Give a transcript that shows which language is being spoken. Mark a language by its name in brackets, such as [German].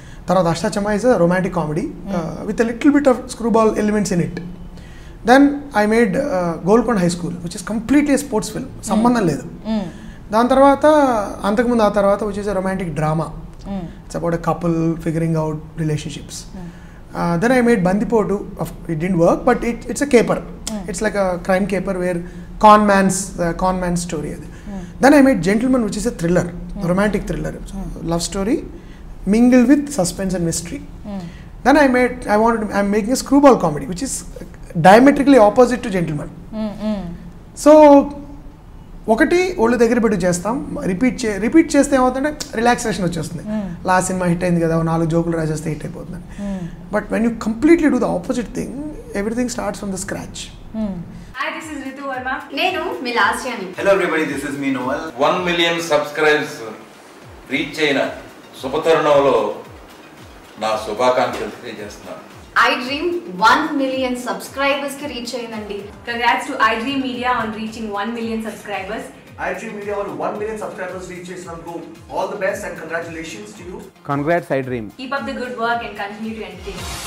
[English] తర్వాత Ashta Chamma is a romantic comedy with a little bit of screwball elements in it. Then I made Golconda high school which is completely sports film, [Telugu] సంబంధం లేదు. [English] దాని తర్వాత అంతకుముందు ఆ తర్వాత which is a romantic drama, it's about a couple figuring out relationships. Then I made Bandipotu. It didn't work, but it's a caper. It's like a crime caper where con man's story. Then I made Gentleman, which is a thriller, romantic thriller, love story mingled with suspense and mystery. Then I'm making a screwball comedy, which is diametrically opposite to Gentleman. So [Telugu] ఒకటి ఒళ్ళు దగ్గర పెట్టి చేస్తాం, repeat చేస్తే ఏమవుతుందంటే relaxation వచ్చేస్తుంది. Last cinema hit అయింది కదా, 4 జోకులు రాసేస్తే హిట్ అయిపోతుంది. [English] But when you completely do the opposite thing, everything starts from the scratch. Hi, this is Ritu Verma. [Telugu] నేను మీ last యాని. [English] Hello everybody, this is me Noel. [Telugu] 1 million subscribers reach అయిన శుభతరుణంలో నా శుభాకాంక్షలు తెలియజేస్తున్నాను. I Dream 1 million subscribers కి reach అయ్యిందండి. [English] Congrats to iDream Media on reaching 1 million subscribers. iDream Media వాళ్ళు 1 million subscribers reach చేసినందుకు all the best and congratulations to you. Congrats iDream. Keep up the good work and continue to entertain.